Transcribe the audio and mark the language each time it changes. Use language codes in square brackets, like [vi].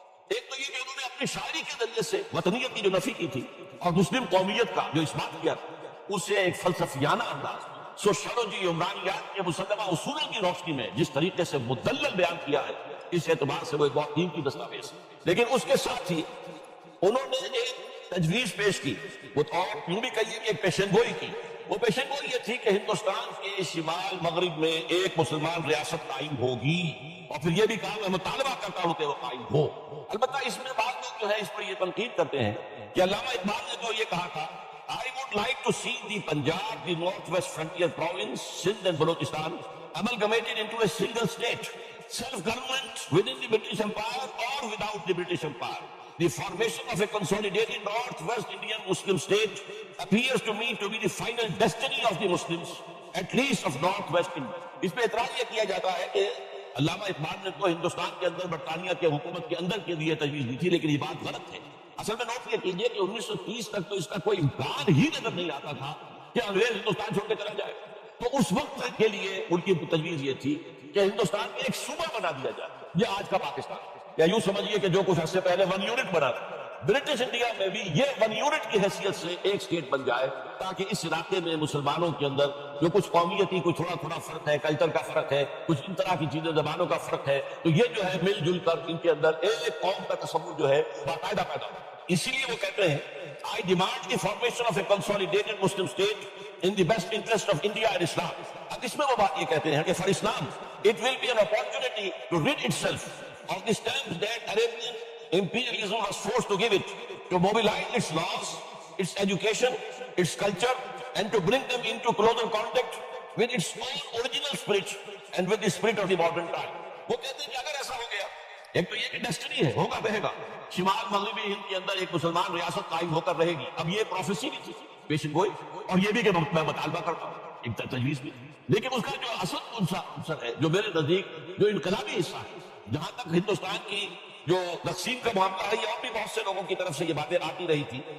[ur] ایک تو یہ کہ انہوں نے اپنی شاعری کے ذریعے سے وطنیت کی جو نفی کی تھی اور مسلم قومیت کا جو اس بات کیا تھا، اسے ایک فلسفیانہ انداز سوشیولوجی عمرانیات کے مسلمہ اصولوں کی روشنی میں جس طریقے سے مدلل بیان کیا ہے، اس اعتبار سے وہ ایک بہت قیمتی دستاویز ہے. لیکن اس کے ساتھ ہی انہوں نے ایک تجویز پیش کی، وہ اور یوں بھی کہیے کہ ایک پیشن گوئی کی. وہ پیشن گوئی یہ تھی کہ ہندوستان کے شمال مغرب میں ایک مسلمان ریاست قائم ہوگی، اور پھر یہ بھی کہا میں مطالبہ کرتا ہوں کہ وہ قائم ہو. البتہ اس میں بعض لوگ جو ہے اس پر یہ تنقید کرتے ہیں کہ علامہ اقبال نے تو یہ کہا تھا [en] I would like to see the Punjab, the northwest frontier province, Sindh and Balochistan amalgamated into a single state, self-government within the British Empire or without the British Empire. The formation of a consolidated northwest Indian Muslim state appears to me to be the final destiny of the Muslims, at least of northwest India. [ur] اس پہ اعتراض یہ کیا جاتا ہے کہ علامہ اقبال نے تو ہندوستان کے اندر برطانیہ کے حکومت کے اندر کے لیے تجویز دی تھی، لیکن یہ بات غلط ہے. اصل میں نوٹ یہ کیجئے کہ 1930 تک تو اس کا کوئی امکان ہی نظر نہیں آتا تھا کہ انگریز ہندوستان چھوڑ کے چلا جائے. تو اس وقت کے لیے ان کی تجویز یہ تھی کہ ہندوستان میں ایک صوبہ بنا دیا جائے، یہ آج کا پاکستان، یا یوں سمجھیے کہ جو کچھ عرصے پہلے 1 یونٹ بنا تھا، برٹش انڈیا میں بھی یہ 1 یونٹ کی حیثیت سے ایک سٹیٹ بن جائے، تاکہ اس علاقے میں مسلمانوں کے اندر جو کچھ قومیتی کچھ تھوڑا فرق ہے، کلچر کا فرق ہے، کچھ ان طرح کی چیزیں، زبانوں کا فرق ہے، تو یہ جو ہے مل جل کر ان کے اندر ایک قوم کا تصور جو ہے باقاعدہ پیدا ہو. اسی لیے وہ کہتے ہیں [en] I demand the formation of a consolidated Muslim state in the best interest of India and Islam. [ur] اب اس میں وہ بات یہ کہتے ہیں کہ [en] for Islam it will be an opportunity to rid itself of the stamp that Arabian imperialism was forced to give it, to mobilize its laws, its education, its culture, and to bring them into closer contact with its own original spirit and with the spirit of the modern time. [ur] وہ کہتے ہیں کہ اگر ایسا ہو گیا، ایک تو یہ کہ ڈیسٹنی ہے، ہوگا رہے گا، شمال مغربی ہند کے اندر ایک مسلمان ریاست قائم ہو کر رہے گی. اب یہ پروفیسی بھی تھی، پیشن گوئی، اور یہ بھی کہ میں مطالبہ کرتا ہوں، ایک تجویز بھی. لیکن اس کا جو اصل عنصر ہے، جو میرے نزدیک جو انقلابی حصہ ہے، جہاں تک ہندوستان کی جو تقسیم کا معاملہ ہے، یہ اور بھی بہت سے لوگوں کی طرف سے یہ باتیں آتی رہی تھی.